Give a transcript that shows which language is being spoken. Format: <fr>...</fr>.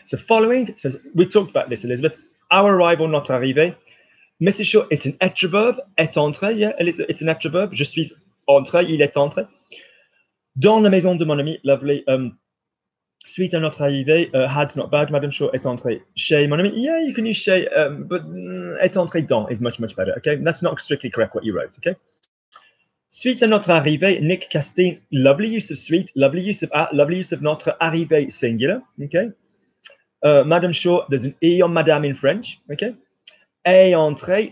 <en>So following, so we've talked about this, Elizabeth. Our arrival,</en> <fr>notre arrivée.</fr> <en>Mrs. Shaw, it's an être verb,</en> <fr>est entré,</fr> <en>yeah, it's an être verb.</en> <fr>Je suis entré, il est entré. Dans la maison de mon ami, lovely. Suite à notre arrivée,</fr> <en>had's not bad,</en> <fr>Madame Shaw est entrée chez mon ami.</fr> <en>Yeah, you can use chez, but</en> <fr>est entré dans</fr> <en>is much, much better, okay? That's not strictly correct what you wrote, okay?</en> <fr>Suite à notre arrivée,</fr> <en>Nick Castine, lovely use of suite, lovely use of à, lovely use of</en> <fr>notre arrivée</fr> <en>singular, okay? Madame Shaw, there's an E on Madame in French, okay?</en> <fr>A entrée.</fr>